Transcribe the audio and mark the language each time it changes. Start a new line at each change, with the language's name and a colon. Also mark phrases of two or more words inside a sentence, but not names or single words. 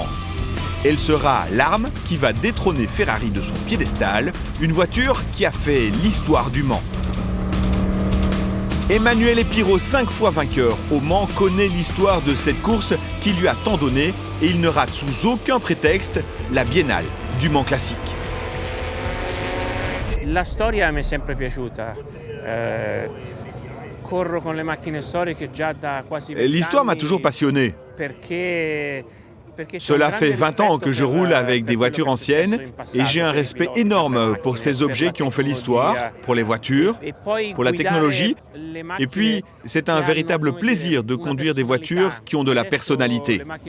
French: Elle sera l'arme qui va détrôner Ferrari de son piédestal, une voiture qui a fait l'histoire du Mans. Emanuele Pirro, 5 fois vainqueur au Mans, connaît l'histoire de cette course qui lui a tant donné et il ne rate sous aucun prétexte la Biennale du Mans Classique.
Italian: La storia mi è sempre piaciuta. Corro con le macchine storiche già da quasi 20 anni.
French: L'histoire m'a toujours passionné. Cela fait 20 ans que je roule avec des voitures anciennes et j'ai un respect énorme pour ces objets qui ont fait l'histoire, pour les voitures, pour la technologie. Et puis, c'est un véritable plaisir de conduire des voitures qui ont de la personnalité.